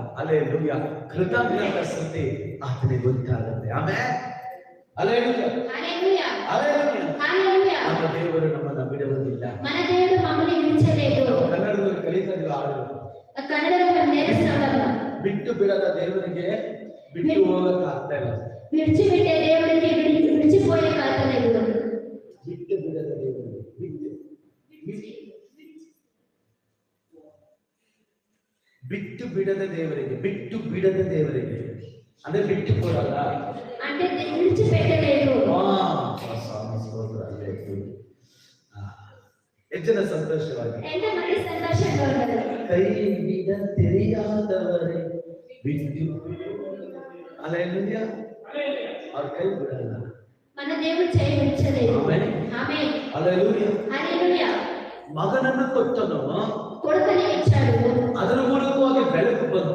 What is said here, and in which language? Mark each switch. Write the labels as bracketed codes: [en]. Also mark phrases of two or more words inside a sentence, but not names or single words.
[kn] ಅಲ್ಲೇಲೂಯ, ಕೃತಜ್ಞತ ಸ್ತುತಿ ಆತನಿಗೆ ಗೊತ್ತಾಗುತ್ತೆ. ಆಮೇಲೆ ಅಲ್ಲೇಲೂಯ, [te] హల్లెలూయా, [kn] ಅಲ್ಲೇಲೂಯ. [te] హల్లెలూయా. [kn] ನಮ್ಮ ದೇವರು ನಮ್ಮನ್ನು ಬಿಡುವುದಿಲ್ಲ. [te] మన దేవుడు మమ్మల్ని విడిచలేదు. [kn] ಕನ್ನಡದಲ್ಲಿ ಕಲಿತದ್ದು ಹಾಡು, [te] కన్నడలో నేర్చుకోవాలి. [kn] ಬಿಟ್ಟು ಬಿಡದ ದೇವರಿಗೆ ಬಿಟ್ಟು ಹೋಗಕ್ಕೆ ಆಗ್ತಾ ಇಲ್ಲ. [te] విడిచిపెట్టే దేవుడికి విడిచిపోయే కారణలేదు. [kn] ಬಿಟ್ಟು ಬಿಡದ ದೇವರಿಗೆ ಬಿಟ್ಟು ಬಿಡದ ದೇವರಿಗೆ ಬಿಟ್ಟು ಬಿಡದ ದೇವರಿಗೆ ಅಂದ್ರೆ ಬಿಟ್ಟು ಕೊಡಲ್ಲ [te] అంటే విడిచిపెట్టలేదు. [kn] ಹೆಚ್ಚಿನ ಸಂತೋಷವಾಗಿ [te] ఎంత మరి సంతోషంగా ఉన్నది. [kn] ಕೈ ಬಿಡ ತೆರೆಯಾದವರೇ ಬಿಟ್ಟು ಅಲ್ಲೇಲೂಯ, ಅವ್ರ ಕೈ ಬಿಡಲ್ಲ. [te] మన దేవుడు చేయి విడిచలేదు. [kn] ಆಮೆನ್, [te] ఆమేన్, [kn] ಅಲ್ಲೇಲೂಯ. [te] హల్లెలూయా. [kn] ಮಗನನ್ನು ಕೊಟ್ಟನು, [te] కొడుకుని ఇచ్చాడు. [kn] ಅದರ ಮೂಲಕವಾಗಿ ಬೆಳಕು ಬಂತು.